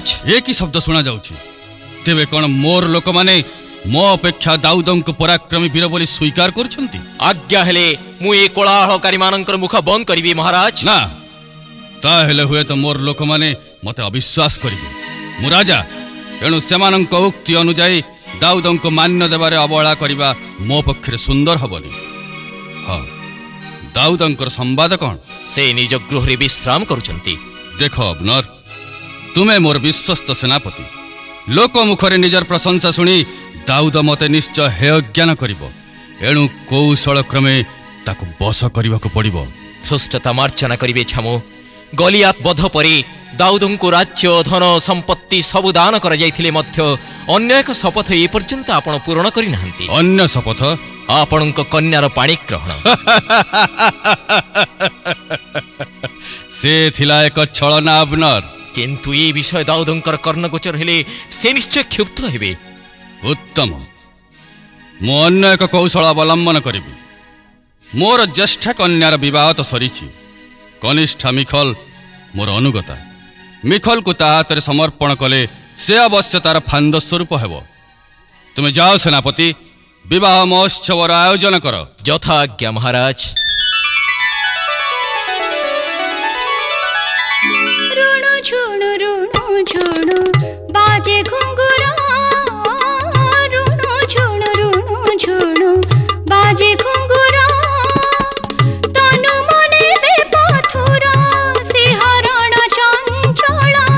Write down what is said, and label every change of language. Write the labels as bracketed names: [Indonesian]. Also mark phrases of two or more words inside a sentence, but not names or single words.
[Odia] ଏ କି ଶବ୍ଦ ଶୁଣା ଯାଉଛି? ତେବେ କଣ ମୋର ଲୋକ ମାନେ ମୋ ଅପେକ୍ଷା ଦାଉଦଙ୍କ ପରାକ୍ରମୀ ବୀର ବୋଲି ସ୍ୱୀକାର କରୁଛନ୍ତି? ଆଜ୍ଞା ହେଲେ ମୁଁ ଏ କୋଳାହଳକାରୀ ମାନଙ୍କର ମୁଖ ବନ୍ଦ କରିବି ମହାରାଜ। ନା ତାହେଲେ ହୁଏ ତ ମୋର ଲୋକ ମାନେ ମତେ ଅବିଶ୍ୱାସ କରିବେ। ମୁଁ ରାଜା ଏଣୁ ସେମାନଙ୍କ ଉକ୍ତି ଅନୁଯାୟୀ ଦାଉଦଙ୍କ ମାନ୍ୟ ଦେବାରେ ଅବହେଳା କରିବା ମୋ ପକ୍ଷରେ ସୁନ୍ଦର ହେବନି। ହଁ ଦାଉଦଙ୍କର ସମ୍ବାଦ କଣ? ସେ ନିଜ ଗୃହରେ ବିଶ୍ରାମ କରୁଛନ୍ତି। ଦେଖ ଅବ୍ନର ତୁମେ ମୋର ବିଶ୍ୱସ୍ତ ସେନାପତି ଲୋକ ମୁଖରେ ନିଜର ପ୍ରଶଂସା ଶୁଣି ଦାଉଦ ମତେ ନିଶ୍ଚୟ ହେୟ ଜ୍ଞାନ କରିବ। ଏଣୁ କୌଶଳ କ୍ରମେ ତାକୁ ବଶ କରିବାକୁ ପଡ଼ିବ। ଧୃଷ୍ଟତା ମାର୍ଜନା କରିବେ ଛାମୁ। ଗଲିଆଥ ବଧ ପରେ ଦାଉଦଙ୍କୁ ରାଜ୍ୟ ଧନ ସମ୍ପତ୍ତି ସବୁ ଦାନ କରା ଯାଇଥିଲେ ମଧ୍ୟ ଅନ୍ୟ ଏକ ଶପଥ ଏ ପର୍ଯ୍ୟନ୍ତ ଆପଣ ପୂର୍ଣ୍ଣ କରି ନାହାନ୍ତି। ଅନ୍ୟ ଶପଥ? ଆପଣଙ୍କ କନ୍ୟାର ପାଣି ଗ୍ରହଣ। ସେ ଥିଲା ଏକ ଛଳନା ଅବ୍ନର। କିନ୍ତୁ ଏ ବିଷୟ ଦାଉଦଙ୍କର କର୍ଣ୍ଣଗୋଚର ହେଲେ ସେ ନିଶ୍ଚୟ କ୍ଷୁବ୍ଧ ହେବେ। ଉତ୍ତମ ମୁଁ ଅନ୍ୟ ଏକ କୌଶଳ ଅବଲମ୍ବନ କରିବି। ମୋର ଜ୍ୟେଷ୍ଠା କନ୍ୟାର ବିବାହ ତ ସରିଛି। କନିଷ୍ଠା ମିଖଲ ମୋର ଅନୁଗତା। ମିଖଲ କୁ ତା ହାତ ସମର୍ପଣ କଲେ ସେ ଅବଶ୍ୟ ତାର ଫାନ୍ଦ ସ୍ୱରୂପ ହେବ। ତୁମେ ଯାଅ ସେନାପତି ବିବାହ ମହୋତ୍ସବର ଆୟୋଜନ କର। ଯଥା ଆଜ୍ଞା ମହାରାଜ। ବାଜେ ଘୁଙ୍ଗୁରା ରୁଣୁ ଝୁଣୁ ବାଜେ ଘୁଙ୍ଗୁରା ତନୁ ମନେ ବେପଥୁରା ଶିହରଣ ଚଞ୍ଚଳ